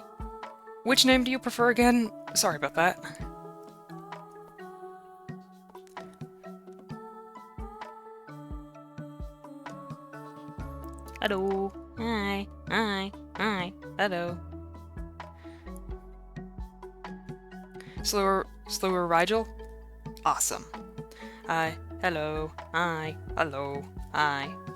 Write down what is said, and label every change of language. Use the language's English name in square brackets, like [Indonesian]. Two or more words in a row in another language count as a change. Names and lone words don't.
[English] Which name do you prefer again? Sorry about that. Hello. Hi. Hi. Hi. Hello. Slower Rigel? Awesome. Hi. Hello. Hi. Hello. Hi.